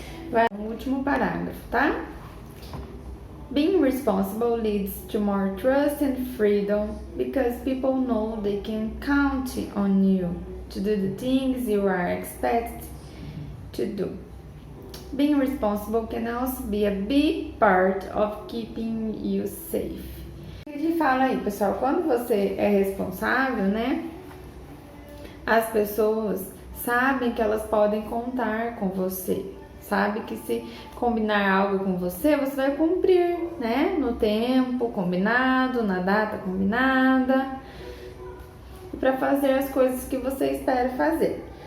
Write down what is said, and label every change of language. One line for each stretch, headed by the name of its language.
Portuguese: Vai no último parágrafo, tá?
English: Being responsible leads to more trust and freedom because people know they can count on you to do the things you are expected to do. Being responsible can also be a big part of keeping you safe.
Portuguese: Ele fala aí, pessoal, quando você é responsável, né? As pessoas sabem que elas podem contar com você. Sabe que se combinar algo com você, você vai cumprir, né? No tempo combinado, na data combinada, para fazer as coisas que você espera fazer.